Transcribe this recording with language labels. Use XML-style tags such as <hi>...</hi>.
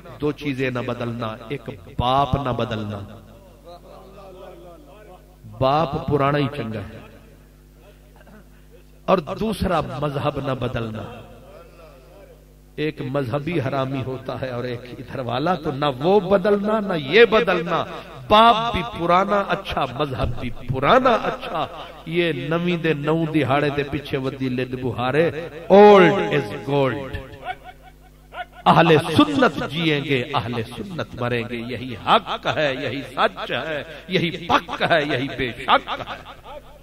<ur>دو چیزیں نہ بدلنا، ایک باپ نہ بدلنا، باپ پرانا ہی چنگا ہے، اور دوسرا مذہب نہ بدلنا. ایک مذہبی حرامی ہوتا ہے اور ایک ادھر والا، تو نہ وہ بدلنا نہ یہ بدلنا. باپ بھی پرانا اچھا، مذہب بھی پرانا اچھا.</ur> <pa>یہ نویں دے نو دہاڑے دے پیچھے ودی لد بہارے،</pa> <en>Old is gold.</en> <ur>اہل سنت جیئیں گے، اہل سنت مریں گے. یہی حق ہے، یہی سچ ہے، یہی پک ہے، یہی بے شک ہے.</ur>